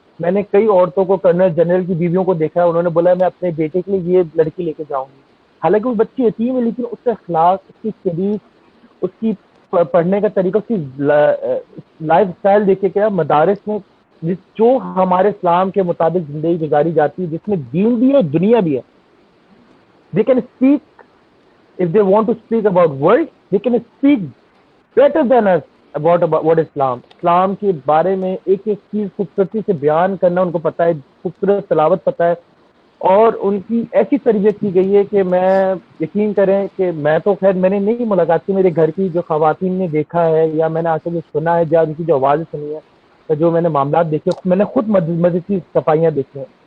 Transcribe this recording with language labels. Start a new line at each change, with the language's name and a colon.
Urdu: میں نے کئی عورتوں کو, کرنل جنرل کی بیویوں کو دیکھا ہے, انہوں نے بولا میں اپنے بیٹے کے لیے یہ لڑکی لے کے جاؤں گی. حالانکہ وہ بچی یتیم ہے, لیکن اس کا اخلاق, اس کی شریف, اس کی پڑھنے کا طریقہ, اس کی لائف اسٹائل دیکھے کیا مدارس میں جو ہمارے اسلام کے مطابق زندگی گزاری جاتی ہے, جس میں دین بھی ہے اور دنیا بھی ہے.
English: They can speak, if they want to speak about world, they can speak better than us about what Islam.
Urdu: اسلام کے بارے میں ایک ایک چیز خوبصورتی سے بیان کرنا ان کو پتہ ہے, خوبصورت تلاوت پتہ ہے, اور ان کی ایسی تربیت کی گئی ہے کہ میں یقین کریں کہ میں تو خیر میں نے نہیں ملاقات کی, میرے گھر کی جو خواتین نے دیکھا ہے یا میں نے آ کے جو سنا ہے, یا ان کی جو آوازیں سنی ہے, جو میں نے معاملات دیکھے, میں نے خود مسجد کی صفائیاں دیکھی ہیں.